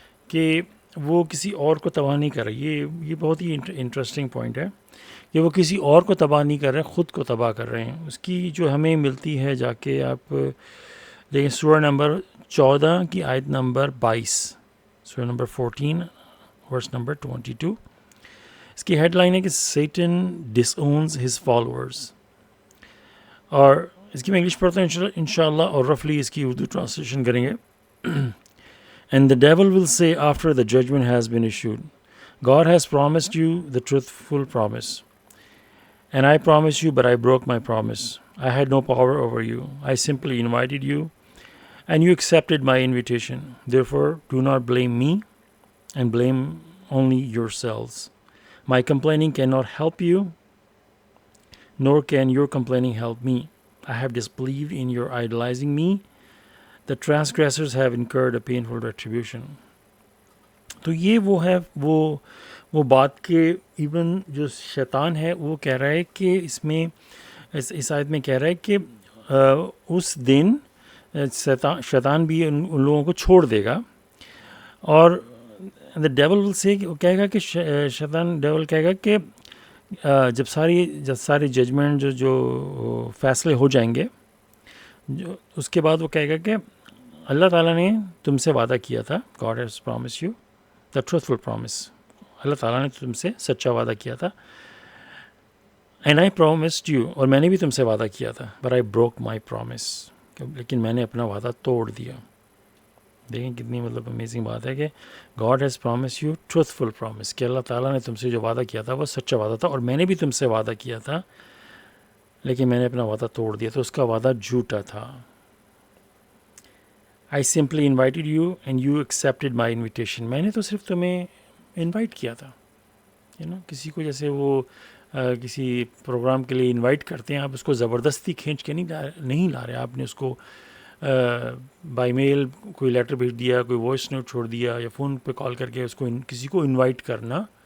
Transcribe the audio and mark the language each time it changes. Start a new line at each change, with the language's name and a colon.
Urdu: کہ وہ کسی اور کو تباہ نہیں کر رہے۔ یہ بہت ہی انٹرسٹنگ پوائنٹ ہے کہ وہ کسی اور کو تباہ نہیں کر رہے، خود کو تباہ کر رہے ہیں۔ اس کی جو ہمیں ملتی ہے، جا کے آپ دیکھیں سورہ نمبر 14 کی آیت نمبر 22، سورہ نمبر 14 ورس نمبر 22۔ اس کی ہیڈ لائن ہے کہ
English: Satan disowns his followers,
Urdu: اور اس کی میں انگلش پڑھتا ہوں انشاءاللہ، اور رفلی اس کی اردو ٹرانسلیشن کریں گے۔
English: And the devil will say after the judgment has been issued, God has promised you the truthful promise. And I promised you, but I broke my promise. I had no power over you. I simply invited you, and you accepted my invitation. Therefore, do not blame me, and blame only yourselves. My complaining cannot help you, nor can your complaining help me. I have disbelieved in your idolizing me. The transgressors have incurred a painful retribution.
Urdu: تو یہ وہ ہے وہ بات کہ even جو شیطان ہے وہ کہہ رہا ہے کہ اس میں اس آیت میں کہہ رہا ہے کہ اس دن شیطان بھی ان لوگوں کو چھوڑ دے گا، اور
English: the devil will say،
Urdu: وہ کہے گا کہ شیطان ڈیول کہے گا کہ جب ساری ججمنٹ جو فیصلے ہو جائیں گے، اس کے بعد وہ کہے گا کہ اللہ تعالیٰ نے تم سے وعدہ کیا تھا,
English: God has promised you the truthful promise.
Urdu: اللہ تعالیٰ نے تم سے سچا وعدہ کیا تھا.
English: And I promised you,
Urdu: اور میں نے بھی تم سے وعدہ کیا تھا,
English: but I broke my promise,
Urdu: لیکن میں نے اپنا وعدہ توڑ دیا. دیکھیں کتنی مطلب امیزنگ بات ہے کہ
English: God has promised you truthful promise,
Urdu: کہ اللہ تعالیٰ نے تم سے جو وعدہ کیا تھا وہ سچا وعدہ تھا, اور میں نے بھی تم سے وعدہ کیا تھا لیکن میں نے اپنا وعدہ توڑ دیا, تو اس کا وعدہ جھوٹا تھا.
English: I simply invited you and you accepted my invitation.
Urdu: میں نے تو صرف تمہیں انوائٹ کیا تھا. کسی کو جیسے وہ کسی پروگرام کے لیے انوائٹ کرتے ہیں, آپ اس کو زبردستی کھینچ کے نہیں لا رہے. آپ نے اس کو بائی میل کوئی لیٹر بھیج دیا, کوئی وائس نوٹ چھوڑ دیا, یا فون پہ کال کر کے اس کو کسی کو انوائٹ کرنا.